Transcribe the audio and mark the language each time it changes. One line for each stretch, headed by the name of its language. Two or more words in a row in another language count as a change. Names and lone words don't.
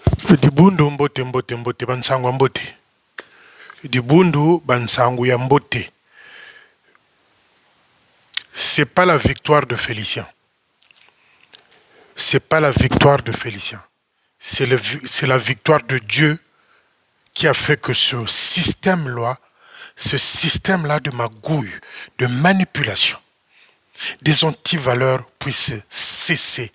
Kongo: Dibundu mbote mbote mbote bansangu mbote. Dibundu bansangu ya mbote.
French: C'est pas la victoire de Félicien. C'est pas la victoire de Félicien. C'est la victoire de Dieu qui a fait que ce système-là de magouille, de manipulation, des antivaleurs puisse cesser.